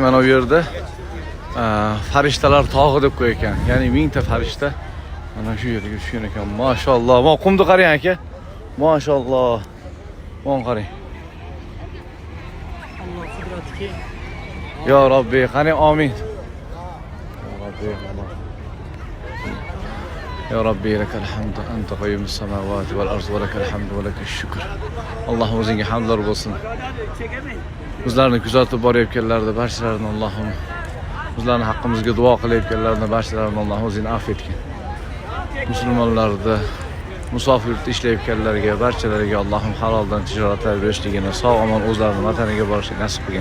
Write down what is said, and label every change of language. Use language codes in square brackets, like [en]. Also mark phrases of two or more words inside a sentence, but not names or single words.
[uz] Mana bu yerda farishtalar tog'i deb qo'ygan. Ya'ni 1000 ta farishta mana shu yerga tushgan ekan. Mashalloh. Mana qumni qarang aka. Mashalloh. Mana qarang. Alloh qudratiga. [ar] يا ربي, [uz] qani amin. [ar] يا ربي, يا ربي لك الحمد أنت قيوم السماوات والأرض ولك الحمد ولك الشكر. [uz] Allohim o'zingga hamdlar bo'lsin. Bizlarni kuzatib borayotganlarda barchalarini Allohim, bizlarni haqqimizga duo qilayotganlarni barchalarini Alloh o'zing afv etgin. Musulmonlarda musofirlikda ishlayotganlarga barchalariga Allohim haloldan tijoratlar berishligini, sog' omon o'zlarining vataniga borishni nasib qilgin.